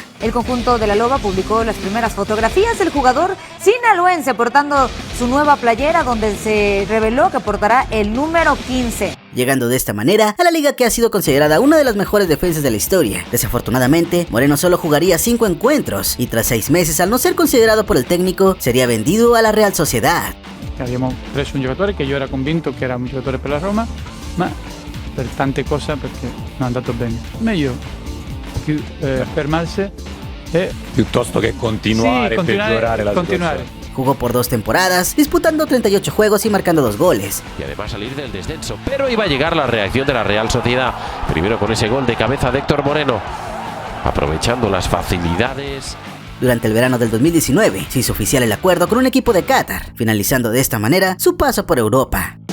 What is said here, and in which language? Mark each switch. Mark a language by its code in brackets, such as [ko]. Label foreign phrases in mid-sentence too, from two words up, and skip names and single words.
[es] El conjunto de la Loba publicó las primeras fotografías del jugador sinaloense portando su nueva playera, donde se reveló que portará el número 15. Llegando de esta manera a la liga que ha sido considerada una de las mejores defensas de la historia. Desafortunadamente, Moreno solo jugaría 5 encuentros y tras 6 meses, al no ser considerado por el técnico, sería vendido a la Real Sociedad. [it] Abbiamo preso un giocatore che io era convinto che era un giocatore per la Roma, ma per tante cose perché non è andato bene. Meglio fermarsi e piuttosto che continuare e peggiorare la situazione. [es] Jugó por 2 temporadas, disputando 38 juegos y marcando 2 goles. Y además salir del descenso, pero iba a llegar la reacción de la Real Sociedad, primero con ese gol de cabeza de Héctor Moreno, aprovechando las facilidades. Durante el verano del 2019 se hizo oficial el acuerdo con un equipo de Qatar, finalizando de esta manera su paso por Europa.